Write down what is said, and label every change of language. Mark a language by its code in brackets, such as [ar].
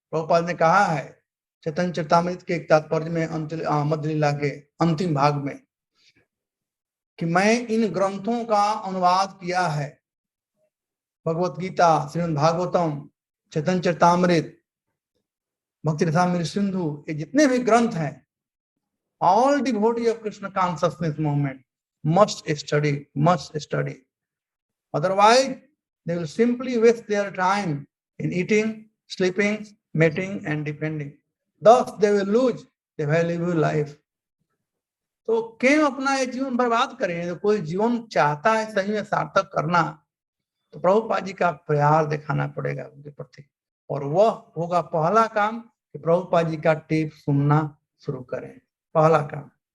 [hi] प्रभुपाद ने कहा है चैतन्य चरितामृत के एक तात्पर्य में मध्य लीला के अंतिम भाग में कि मैं इन ग्रंथों का अनुवाद किया है। भगवत गीता, श्रीमद् भागवतम, चैतन्य चरितामृत, भक्ति रसामृत सिंधु, ये जितने भी ग्रंथ हैं, [en] all devotee of Krishna consciousness movement must study. Otherwise, they will simply waste their time in eating, sleeping, mating and depending. Thus, they will lose the valuable life. [hi] तो क्यों अपना ये जीवन बर्बाद करें? तो कोई जीवन चाहता है सही में सार्थक करना, तो प्रभुपाद जी का प्यार दिखाना पड़ेगा उनके प्रति, और वह होगा पहला काम कि प्रभुपाद जी का टेप सुनना शुरू करें। पहला काम।